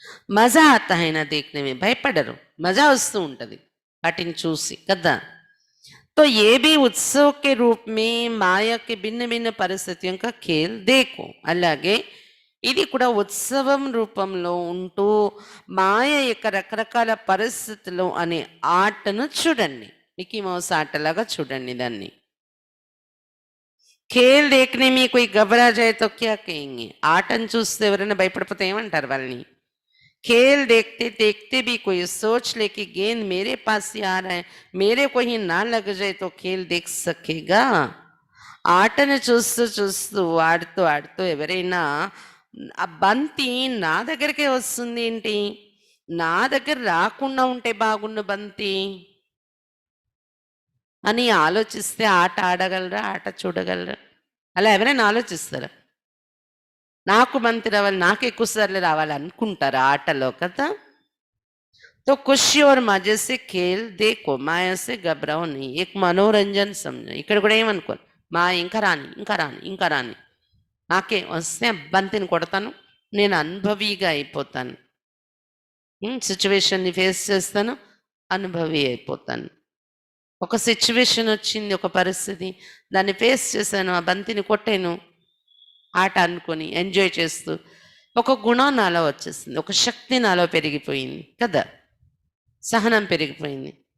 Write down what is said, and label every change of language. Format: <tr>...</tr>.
<hi>మజా ఆతా హై నా దేఖ్నే మే.</hi> <te>భయపడరు, మజా వస్తూ ఉంటుంది వాటిని చూసి కదా.</te> <hi>तो ये भी उत्सव के रूप में माया के भिन्न भिन्न परिस्थितियों का खेल देखो.</hi> <te>అలాగే ఇది కూడా ఉత్సవం రూపంలో ఉంటూ మాయ యొక్క రకరకాల పరిస్థితులు అనే ఆటను చూడండి. మిక్కీ మౌస్ ఆటలాగా చూడండి దాన్ని.</te> <hi>खेल देखने में कोई घबरा जाए तो क्या कहेंगे?</hi> <te>ఆటను చూస్తే ఎవరైనా భయపడిపోతే ఏమంటారు వాళ్ళని?</te> <hi>खेल देखते देखते भी कोई सोच ले कि गेंद मेरे पास ही आ रहा है, मेरे को ही ना लग जाए तो खेल देख सकेगा.</hi> <te>ఆటను చూస్తూ చూస్తూ ఆడుతూ ఆడుతూ ఎవరైనా ఆ బంతి నా దగ్గరికే వస్తుంది ఏంటి, నా దగ్గర రాకుండా ఉంటే బాగున్న బంతి అని ఆలోచిస్తే ఆట ఆడగలరా, ఆట చూడగలరా? అలా ఎవరైనా ఆలోచిస్తారా? నాకు బంతి రావాలి, నాకు ఎక్కువ సార్లు రావాలి అనుకుంటారా ఆటలో కదా?</te> <hi>तो खुशी और मजे से खेल देखो, माया से घबराओ नहीं. एक मनोरंजन समझो.</hi> <te>ఇక్కడ కూడా ఏమనుకోరు, మా ఇంకా రాని ఇంకా రాని ఇంకా రాని, నాకే వస్తే బంతిని కొడతాను, నేను అనుభవిగా అయిపోతాను, సిచ్యువేషన్ని ఫేస్ చేస్తాను, అనుభవి అయిపోతాను. ఒక సిచ్యువేషన్ వచ్చింది, ఒక పరిస్థితి, దాన్ని ఫేస్ చేశాను, ఆ బంతిని కొట్టాను, ఆట అనుకొని ఎంజాయ్ చేస్తూ ఒక గుణం నాలో వచ్చేసింది, ఒక శక్తి నాలో పెరిగిపోయింది కదా, సహనం పెరిగిపోయింది.</te>